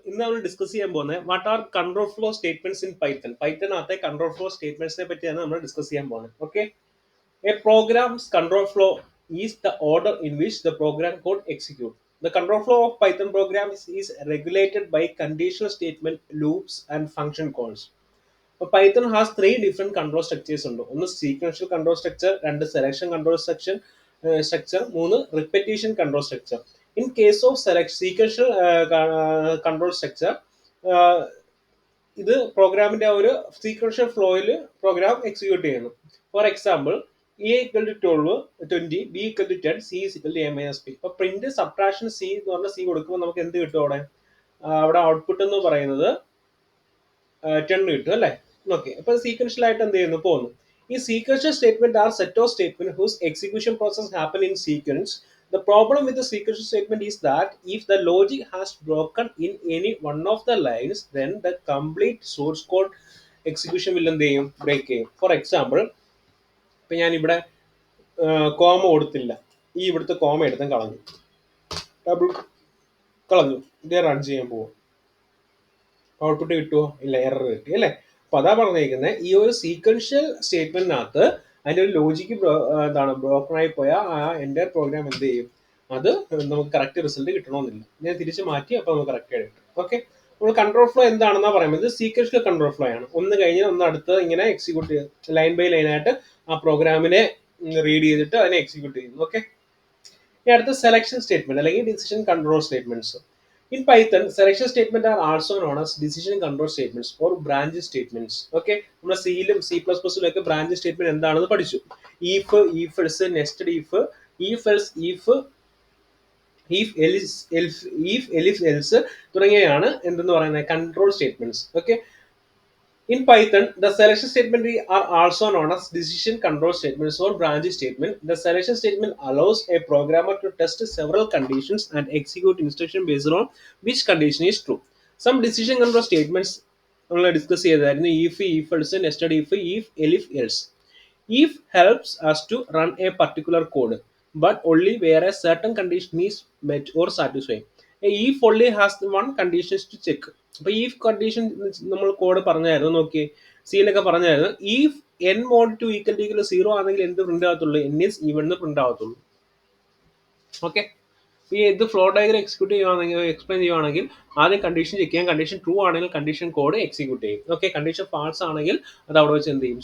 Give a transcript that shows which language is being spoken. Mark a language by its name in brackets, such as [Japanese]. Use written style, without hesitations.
[English] ഇന്ന് നമ്മൾ ഡിസ്കസ് ചെയ്യാൻ പോകുന്നത് what are control flow statements in Python. പൈത്തണിനകത്തെ കൺട്രോൾ ഫ്ലോ സ്റ്റേറ്റ്മെന്റ്സിനെ പറ്റിയാണ് നമ്മൾ ഡിസ്കസ് ചെയ്യാൻ പോകുന്നത്. Okay, a program's control flow is the order in which the program code execute. The control flow of Python programs is regulated by conditional statement, loops, and function calls. [Malayalam] അപ്പോൾ Python has three different control structures ഉണ്ട്. ഒന്ന് sequential control structure, രണ്ട് selection control structure, മൂന്ന് repetition control structure. In case of sequential control structure, ഇത് പ്രോഗ്രാമിന്റെ ആ ഒരു sequential ഫ്ലോയിൽ പ്രോഗ്രാം എക്സിക്യൂട്ട് ചെയ്യുന്നു. [English] For example, a equal to 12, 20, b equal to 10, c is equal to a minus b. [Malayalam] ഇപ്പൊ print subtraction C എന്ന് പറഞ്ഞ സി കൊടുക്കുമ്പോൾ നമുക്ക് എന്ത് കിട്ടും? അവിടെ ഔട്ട്പുട്ട് എന്ന് പറയുന്നത് 10 കിട്ടും അല്ലേ? [English] Okay, അപ്പൊ sequential ആയിട്ട് എന്ത് ചെയ്യുന്നു? പോകുന്നു. ഈ sequential statement are set of statement whose execution process happen in sequence. The problem with the sequential statement is that if the logic has broken in any one of the lines, then the complete source code execution will എന്ത് ചെയ്യും? [Malayalam] Break ചെയ്യും. For example, ഇപ്പൊ ഞാൻ ഇവിടെ comma കൊടുത്തില്ല, ഈ ഇവിടുത്തെ comma എടുത്തും കളഞ്ഞു, ഡബിൾ കളഞ്ഞു, ഇതേ റൺ ചെയ്യാൻ പോകും, ഔട്ട്പുട്ട് കിട്ടുമോ? ഇല്ല, എറർ കിട്ടി അല്ലേ? അപ്പൊ അതാ പറഞ്ഞിരിക്കുന്നത്, ഈ ഒരു സീക്വൻഷ്യൽ സ്റ്റേറ്റ്മെന്റിനകത്ത് അതിന്റെ ഒരു ലോജിക്ക് എന്താണ് ബ്രോക്കൺ ആയി പോയാൽ ആ എൻ്റെ പ്രോഗ്രാം എന്ത് ചെയ്യും? അത് നമുക്ക് കറക്റ്റ് റിസൾട്ട് കിട്ടണമെന്നില്ല. ഞാൻ തിരിച്ച് മാറ്റി, അപ്പൊ നമുക്ക് കറക്റ്റ് ആയിട്ട് കിട്ടും. ഓക്കെ, നമ്മൾ കൺട്രോൾ ഫ്ലോ എന്താണെന്നാ പറയുന്നത്? സീക്വൻഷ്യൽ കൺട്രോൾ ഫ്ലോ ആണ്. ഒന്ന് കഴിഞ്ഞാൽ ഒന്ന് അടുത്ത് ഇങ്ങനെ എക്സിക്യൂട്ട് ചെയ്യും, ലൈൻ ബൈ ലൈൻ ആയിട്ട് ആ പ്രോഗ്രാമിനെ റീഡ് ചെയ്തിട്ട് അതിനെ എക്സിക്യൂട്ട് ചെയ്യുന്നു. ഓക്കെ, ഇനി അടുത്ത സെലക്ഷൻ സ്റ്റേറ്റ്മെന്റ് അല്ലെങ്കിൽ decision control statements. [English] In Python, selection statements are also known as decision control statements or branch statements. [Malayalam] Okay, നമ്മൾ സിയിലും സി പ്ലസ് പ്ലസിലൊക്കെ ബ്രാഞ്ച് സ്റ്റേറ്റ്മെന്റ് എന്താണെന്ന് പഠിച്ചു. If, if else, nested if, if else if, if Ellis എൽഫ്, if എലിഫ് else തുടങ്ങിയവയാണ് എന്തെന്ന് പറയുന്നത്? [English] Control statements. Okay, in Python, the selection statement are also known as decision control statements or branch statement. The selection statement allows a programmer to test several conditions and execute instruction based on which condition is true. Some decision control statements നമ്മൾ ഡിസ്കസ് ചെയ്തായിരുന്നു. If, if else, nested if elif else. If helps us to run a particular code, but only where a certain condition is met or satisfied. If only has one conditions to check. [Malayalam] അപ്പൊ if condition നമ്മൾ code പറഞ്ഞായിരുന്നു, നോക്കി സിയിലൊക്കെ പറഞ്ഞായിരുന്നു. if n mod 2 equal 0 ആണെങ്കിൽ എന്ത് print ആകത്തുള്ളൂ? n is even എന്ന് print ആകത്തുള്ളൂ. Okay, ഈ ഇത് ഫ്ലോ ഡയഗ്രം എക്സിക്യൂട്ട് ചെയ്യുവാണെങ്കിൽ, എക്സ്പ്ലെയിൻ ചെയ്യുവാണെങ്കിൽ ആദ്യം കണ്ടീഷൻ ചെക്ക് ചെയ്യാം. കണ്ടീഷൻ ട്രൂ ആണെങ്കിൽ കണ്ടീഷൻ കോഡ് എക്സിക്യൂട്ട് ചെയ്യും. ഓക്കെ, കണ്ടീഷൻ ഫാൾസ് ആണെങ്കിൽ അത് അവിടെ വെച്ച് എന്ത് ചെയ്യും?